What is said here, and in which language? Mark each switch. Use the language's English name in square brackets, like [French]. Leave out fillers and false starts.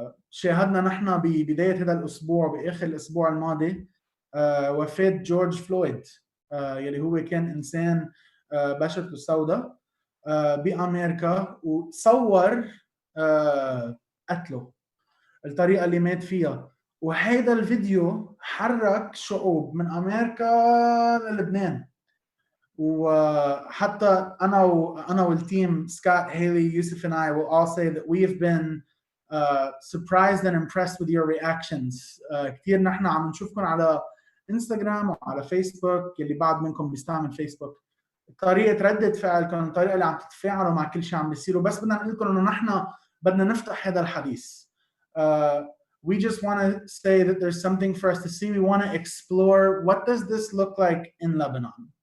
[Arabic] شاهدنا نحن ببداية هذا الأسبوع بآخر الأسبوع الماضي وفاة جورج فلويد يلي هو كان إنسان بشرته سوداء بأمريكا وصور قتله الطريقة اللي مات فيها. وهذا الفيديو حرك شعوب من أمريكا للبنان. [English] وحتى أنا والتيم Scott, Haley, Yusuf and I will all say that we have been surprised and impressed with your reactions. [Arabic] كتير نحن عم نشوفكم على انستغرام وعلى فيسبوك يلي بعض منكم بيستعمل فيسبوك. طريقة ردة فعلكم، الطريقة اللي عم تتفاعلوا مع كل شيء عم بيصير. وبس بدنا نقول لكم إنه نحن بدنا نفتح هذا الحديث. [English] We just want to say that there's something for us to see. We want to explore what does this look like in Lebanon.